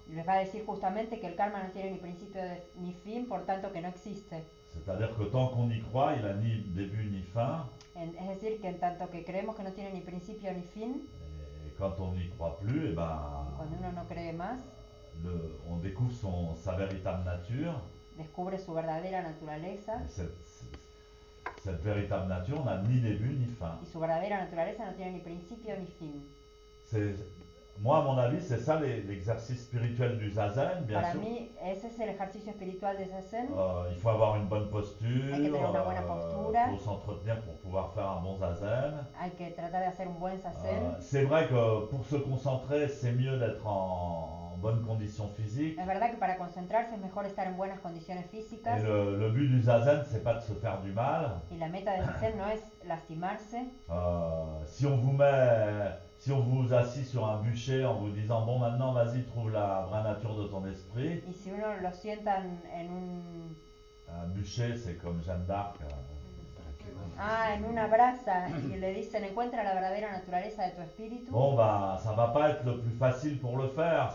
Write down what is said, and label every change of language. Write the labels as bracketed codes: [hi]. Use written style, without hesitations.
[es] Y les va a decir justamente que el karma no tiene ni principio ni fin, por tanto que no existe. [fr] C'est-à-dire que tant qu'on y croit, il a ni début ni fin. [es] Es decir, que en tanto que creemos que no tiene ni principio ni fin, [fr] Et quand on n'y croit plus, et ben, [es] cuando uno no cree más, [fr] on découvre sa véritable nature. [es] descubre su verdadera naturaleza. [fr] Et cette véritable nature n'a ni début ni fin. [es] Y su verdadera naturaleza no tiene ni principio ni fin. [fr] Moi, à mon avis, c'est ça l'exercice spirituel du zazen, bien [es] Para [fr] sûr. [es] mí, ese es el ejercicio espiritual de Zazen. [fr] Il faut avoir une bonne posture, [es] Hay que tener una buena postura. [fr] faut s'entretenir pour pouvoir faire un bon zazen. [es] Hay que tratar de hacer un buen Zazen. [fr] C'est vrai que pour se concentrer, c'est mieux d'être en bonne condition physique. [es] Es verdad que para concentrarse es mejor estar en buenas condiciones físicas. [fr] Et le but du zazen, c'est pas de se faire du mal. [es] Y la meta de Zazen no es lastimarse. [fr] Si on vous assit sur un bûcher en vous disant bon maintenant vas-y trouve la vraie nature de ton esprit. [es] Y si uno lo sienta en [fr] Un bûcher c'est comme Jeanne d'Arc. [es] en una brasa y le dicen encuentra la verdadera naturaleza de tu espíritu, [fr] Bon bah ça va pas être le plus facile pour le faire.